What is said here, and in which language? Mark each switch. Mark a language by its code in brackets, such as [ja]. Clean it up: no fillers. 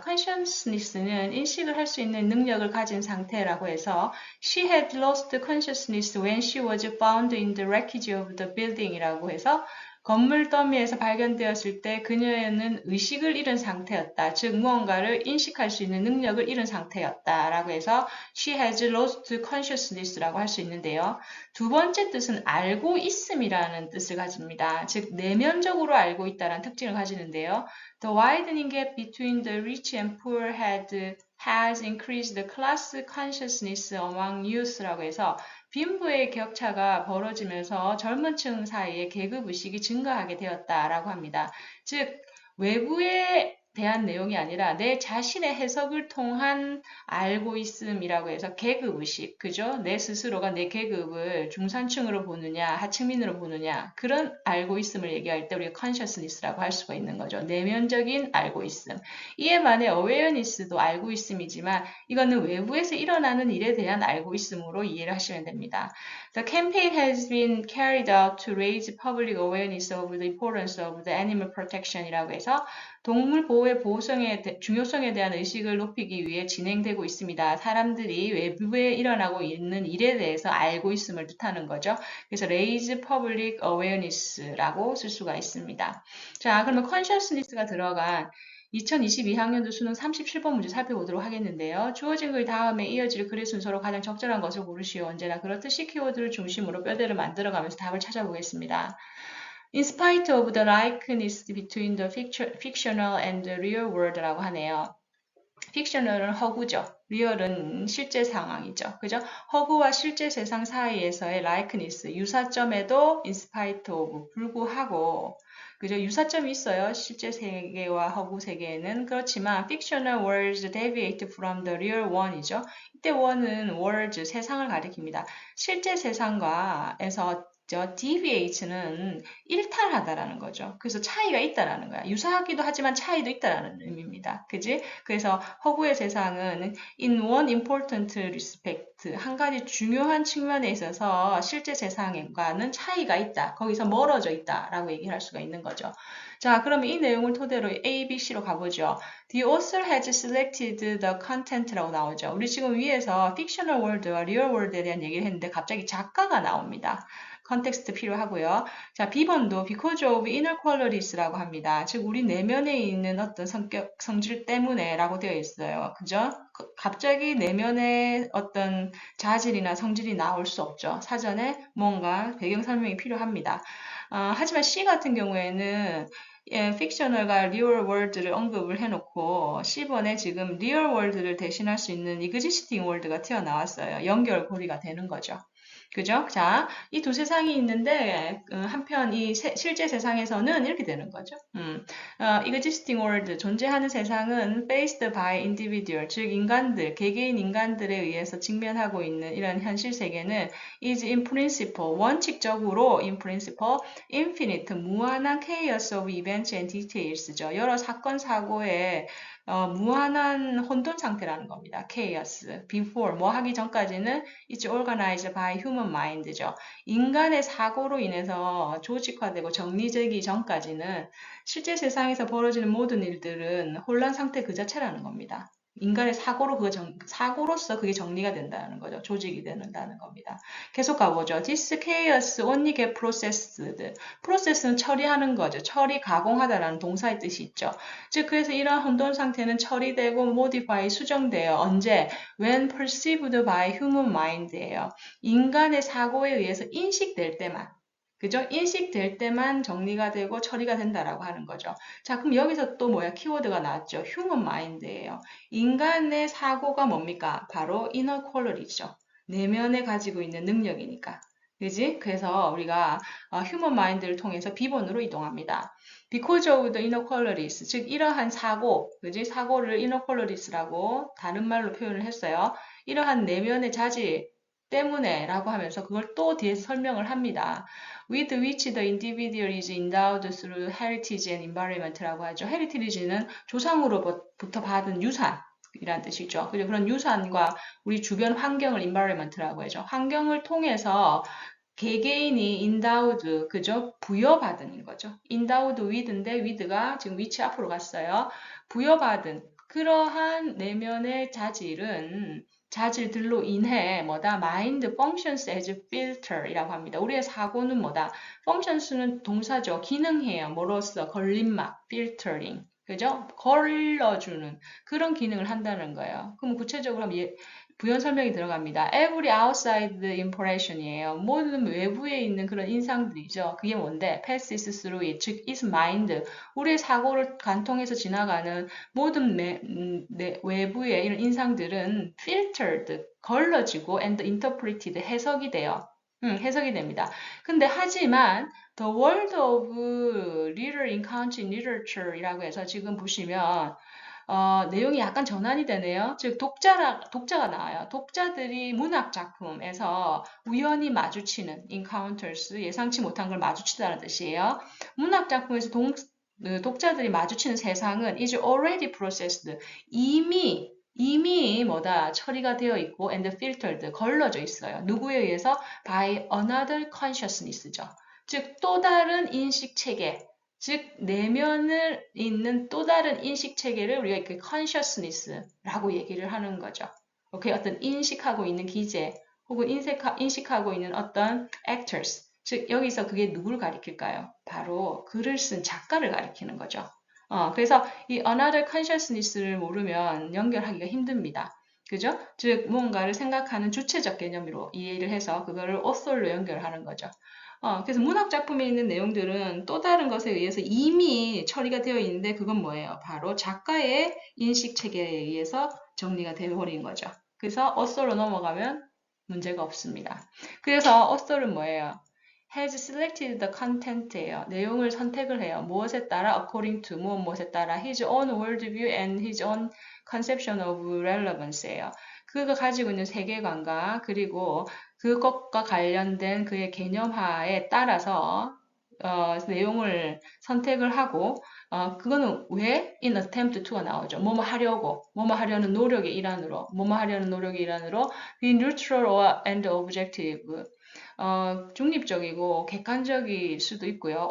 [ko] consciousness는 인식을 할 수 있는 능력을 가진 상태라고 해서 [en] she had lost consciousness when she was found in the wreckage of the building [ko] 이라고 해서 건물 더미에서 발견되었을 때 그녀는 의식을 잃은 상태였다. 즉 무언가를 인식할 수 있는 능력을 잃은 상태였다라고 해서 [en] she has lost consciousness [ko] 라고 할 수 있는데요. 두 번째 뜻은 알고 있음이라는 뜻을 가집니다. 즉 내면적으로 알고 있다는 특징을 가지는데요. [en] The widening gap between the rich and poor has increased the class consciousness among youth라고 [ko] 해서 빈부의 격차가 벌어지면서 젊은 층 사이에 계급 의식이 증가하게 되었다라고 합니다. 즉 외부에 대한 내용이 아니라 내 자신의 해석을 통한 알고 있음이라고 해서 계급의식, 그죠? 내 스스로가 내 계급을 중산층으로 보느냐, 하층민으로 보느냐, 그런 알고 있음을 얘기할 때 우리가 consciousness라고 할 수가 있는 거죠. 내면적인 알고 있음. 이에 반해 awareness도 알고 있음이지만 이거는 외부에서 일어나는 일에 대한 알고 있음으로 이해를 하시면 됩니다. [en] The campaign has been carried out to raise public awareness of the importance of the animal protection이라고 해서 [ko] 동물 보호의 중요성에 대한 의식을 높이기 위해 진행되고 있습니다. 사람들이 외부에 일어나고 있는 일에 대해서 알고 있음을 뜻하는 거죠. 그래서 [en] raise public awareness [ko] 라고 쓸 수가 있습니다. 자, 그러면 consciousness가 들어간 2022학년도 수능 37번 문제 살펴보도록 하겠는데요. 주어진 글 다음에 이어질 글의 순서로 가장 적절한 것을 고르시오. 언제나 그렇듯이 키워드를 중심으로 뼈대를 만들어가면서 답을 찾아보겠습니다. [en] In spite of the likeness between the fictional and the real world라고 [ko] 하네요. fictional은 허구죠. real은 실제 상황이죠. 그죠? 허구와 실제 세상 사이에서의 likeness, 유사점에도 [en] in spite of, [ko] 불구하고, 그죠? 유사점이 있어요. 실제 세계와 허구 세계에는. 그렇지만 [en] fictional worlds deviate from the real one이죠. [ko] 이때 one은 worlds, 세상을 가리킵니다. 실제 세상과에서 deviate는 일탈하다라는 거죠. 그래서 차이가 있다라는 거야. 유사하기도 하지만 차이도 있다라는 의미입니다. 그지? 그래서 허구의 세상은 [en] in one important respect, [ko] 한 가지 중요한 측면에 있어서 실제 세상과는 차이가 있다. 거기서 멀어져 있다라고 얘기할 수가 있는 거죠. 자, 그러면 이 내용을 토대로 A, B, C로 가보죠. [en] The author has selected the content라고 [ko] 나오죠. 우리 지금 위에서 fictional world와 real world에 대한 얘기를 했는데 갑자기 작가가 나옵니다. 컨텍스트 필요하고요. 자, B번도 [en] because of inner qualities라고 [ko] 합니다. 즉, 우리 내면에 있는 어떤 성질 때문에 라고 되어 있어요. 그죠? 갑자기 내면에 어떤 자질이나 성질이 나올 수 없죠. 사전에 뭔가 배경 설명이 필요합니다. 하지만 C 같은 경우에는 픽셔널과 리얼 월드를 언급을 해놓고 C번에 지금 리얼 월드를 대신할 수 있는 이그지스팅 월드가 튀어나왔어요. 연결고리가 되는 거죠. 그죠? 자, 이 두 세상이 있는데 한편 이 실제 세상에서는 이렇게 되는 거죠. [en] existing world, [ko] 존재하는 세상은 [en] faced by individual, [ko] 즉 인간들, 개개인 인간들에 의해서 직면하고 있는 이런 현실 세계는 [en] is in principle, [ko] 원칙적으로 [en] in principle, infinite, [ko] 무한한 [en] chaos of events and details죠. [ko] 여러 사건, 사고의 무한한 혼돈 상태라는 겁니다. [en] chaos. before, [ko] 뭐 하기 전까지는 [en] it's organized by human mind죠. [ko] 인간의 사고로 인해서 조직화되고 정리되기 전까지는 실제 세상에서 벌어지는 모든 일들은 혼란 상태 그 자체라는 겁니다. 인간의 사고로서 그게 정리가 된다는 거죠. 조직이 된다는 겁니다. 계속 가보죠. [en] This chaos only get processed. [ko] process는 처리하는 거죠. 처리, 가공하다라는 동사의 뜻이 있죠. 즉, 그래서 이러한 혼돈 상태는 처리되고 modify, 수정돼요. 언제? [en] When perceived by human mind예요. [ko] 인간의 사고에 의해서 인식될 때만. 그죠? 인식될 때만 정리가 되고 처리가 된다라고 하는 거죠. 자, 그럼 여기서 또 뭐야? 키워드가 나왔죠. [en] human mind예요. [ko] 인간의 사고가 뭡니까? 바로 inner quality죠. 내면에 가지고 있는 능력이니까. 그지? 그래서 우리가 human mind를 통해서 B번으로 이동합니다. [en] Because of the inner qualities, [ko] 즉 이러한 사고, 그지? 사고를 inner qualities라고 다른 말로 표현을 했어요. 이러한 내면의 자질 때문에 라고 하면서 그걸 또 뒤에서 설명을 합니다. [en] With which the individual is endowed through heritage and environment라고 [ko] 하죠. heritage는 조상으로부터 받은 유산. 이란 뜻이죠. 그리고 그런 유산과 우리 주변 환경을 environment라고 하죠. 환경을 통해서 개개인이 endowed, 그죠? 부여받은 거죠. endowed with인데 with가 지금 위치 앞으로 갔어요. 부여받은 그러한 내면의 자질들로 인해 뭐다? [en] mind functions as filter [ko] 이라고 합니다. 우리의 사고는 뭐다? functions는 동사죠. 기능해요. 뭐로써? 걸림막, filtering. 그죠? 걸러주는 그런 기능을 한다는 거예요. 그럼 구체적으로 하면 부연 설명이 들어갑니다. [en] Every outside impression이에요. [ko] 모든 외부에 있는 그런 인상들이죠. 그게 뭔데? [en] passes through it, [ko] 즉 [en] is mind. [ko] 우리의 사고를 관통해서 지나가는 모든 외부의 이런 인상들은 [en] filtered, [ko] 걸러지고 [en] and interpreted, [ko] 해석이 돼요. 해석이 됩니다. 근데 하지만 [en] The world of reader encounter in literature [ko] 이라고 해서 지금 보시면 내용이 약간 전환이 되네요. 즉, 독자가 나와요. 독자들이 문학 작품에서 우연히 마주치는 encounters, 예상치 못한 걸 마주치다는 뜻이에요. 문학 작품에서 독자들이 마주치는 세상은 [en] is already processed, [ko] 이미 뭐다 처리가 되어 있고 [en] and filtered, [ko] 걸러져 있어요. 누구에 의해서? [en] by another consciousness 죠. [ko] 즉, 또 다른 인식 체계, 즉 내면을 있는 또 다른 인식 체계를 우리가 이렇게 consciousness라고 얘기를 하는 거죠. 오케이, 어떤 인식하고 있는 기제 혹은 인식하고 있는 어떤 actors, 즉 여기서 그게 누구를 가리킬까요? 바로 글을 쓴 작가를 가리키는 거죠. 그래서 이 another consciousness를 모르면 연결하기가 힘듭니다. 그죠? 즉 무언가를 생각하는 주체적 개념으로 이해를 해서 그거를 author로 연결하는 거죠. 그래서 문학 작품에 있는 내용들은 또 다른 것에 의해서 이미 처리가 되어 있는데 그건 뭐예요? 바로 작가의 인식 체계에 의해서 정리가 되어버린 거죠. 그래서 author로 넘어가면 문제가 없습니다. 그래서 author은 뭐예요? [en] has selected the content예요. [ko] 내용을 선택을 해요. 무엇에 따라? according to, 무엇에 따라? [en] his own worldview and his own conception of relevance 예요. [ko] 그가 가지고 있는 세계관과 그리고 그것과 관련된 그의 개념화에 따라서 내용을 선택을 하고 그거는 왜 [en] in attempt to [ko] 가 나오죠. 뭐뭐 하려고, 뭐뭐 하려는 노력의 일환으로, 뭐뭐 하려는 노력의 일환으로 [en] be neutral or and objective, [ko] 중립적이고 객관적일 수도 있고요.